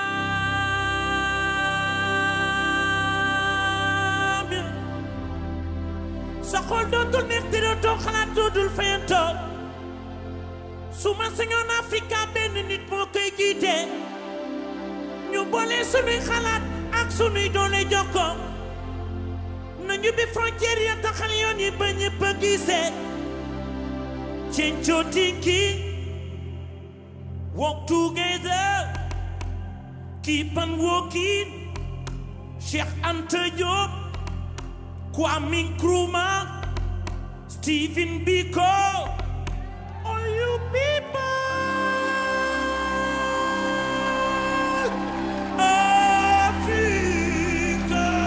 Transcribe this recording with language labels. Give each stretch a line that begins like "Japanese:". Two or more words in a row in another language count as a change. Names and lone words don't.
Wolof: maam sa xol dootul neex te dootoo xalaat dootul fayantoo su ma sañoon Afrika benn nit moo koy jiite ñu boole sunuy xalaat ak sunuy doole jokkoo nañu bi frontière ya taxal yoon yi ba ñëpp a gisee Chencho Tinky
English: walk together keep on walking Cheikh Anta Diop Kwame Nkrumah Stephen Biko all you people Africa